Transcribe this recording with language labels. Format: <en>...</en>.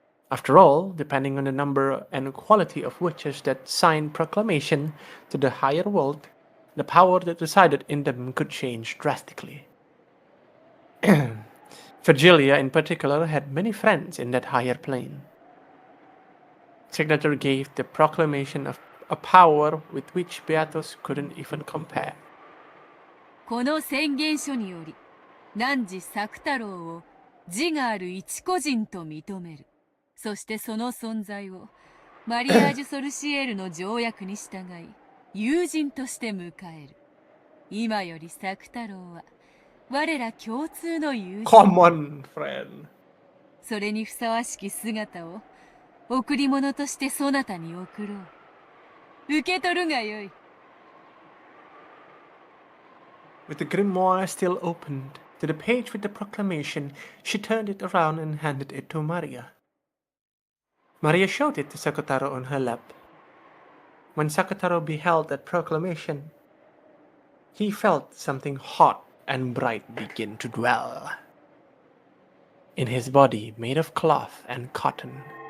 <en>After all, depending on the number and quality of witches that signed proclamation to the higher world, the power that resided in them could change drastically. Virgilia, in particular, had many friends in that higher plane. Signature gave the proclamation of a power with which Beatus couldn't even compare.</en> <ja>この宣言書により、汝作太郎を自がある一個人と認める。そしてその存在をマリアージュ・ソルシエールの条約に従い、友人として迎える。今より作太郎は我ら共通の友人。</ja> <en>Common friend.</en> <ja>それにふさわしき姿を贈り物としてそなたに贈ろう。受け取るがよい。</ja> <en>With the grimoire still opened to the page with the proclamation, she turned it around and handed it to Maria. Maria showed it to Sakutaro on her lap. When Sakutaro beheld that proclamation, he felt something hot and bright begin to dwell in his body made of cloth and cotton.</en>